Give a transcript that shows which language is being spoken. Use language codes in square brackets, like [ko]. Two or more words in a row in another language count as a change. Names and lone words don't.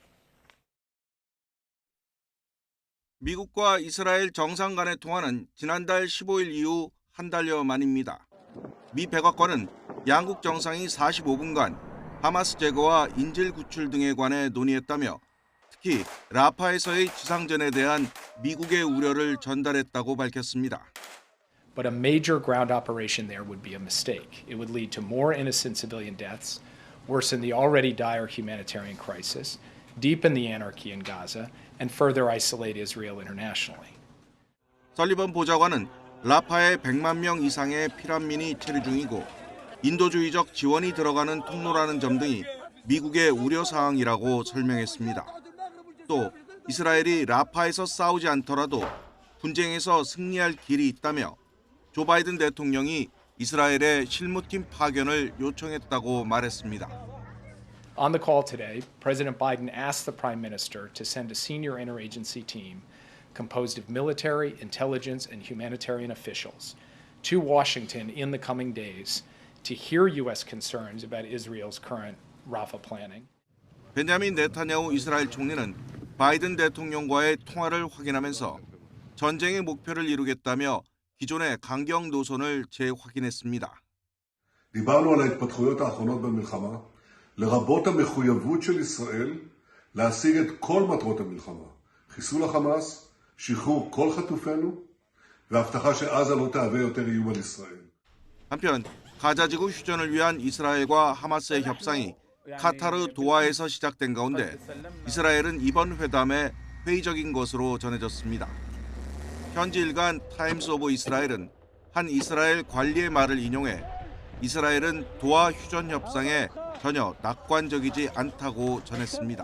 [ko] 미국과 이스라엘 정상 간의 통화는 지난달 15일 이후 한 달여 만입니다. 미 백악관은 양국 정상이 45분간 하마스 제거와 인질 구출 등에 관해 논의했다며 특히 라파에서의 지상전에 대한 미국의 우려를 전달했다고 밝혔습니다. [en] But a major ground operation there would be a mistake. It would lead to more innocent civilian deaths, worsen the already dire humanitarian crisis, deepen the anarchy in Gaza, and further isolate Israel internationally. [ko] 설리번 보좌관은 라파에 100만 명 이상의 피난민이 체류 중이고 인도주의적 지원이 들어가는 통로라는 점 등이 미국의 우려 사항이라고 설명했습니다. 또 이스라엘이 라파에서 싸우지 않더라도 분쟁에서 승리할 길이 있다며 조 바이든 대통령이 이스라엘의 실무팀 파견을 요청했다고 말했습니다. [en] On the call today, President Biden asked the Prime Minister to send a senior interagency team composed of military, intelligence, and humanitarian officials to Washington in the coming days to hear U.S. concerns about Israel's current Rafah planning. [ko] 벤자민 네타냐후 이스라엘 총리는 바이든 대통령과의 통화를 확인하면서 전쟁의 목표를 이루겠다며 기존의 강경 노선을 재확인했습니다. [he] דיברנו על ההתפתחויות האחרונות במלחמה, לרבות המחויבות של ישראל להשיג את כל מטרות המלחמה, חיסול החמאס, שחרור כל חטופינו, והבטחה שעזה לא תהווה יותר איום על ישראל. [ko] 한편 가자지구 휴전을 위한 이스라엘과 하마스의 협상이 카타르 도하에서 시작된 가운데 이스라엘은 이번 회담에 회의적인 것으로 전해졌습니다. 현지 일간 타임스 오브 이스라엘은 한 이스라엘 관리의 말을 인용해 이스라엘은 도하 휴전 협상에 전혀 낙관적이지 않다고 전했습니다.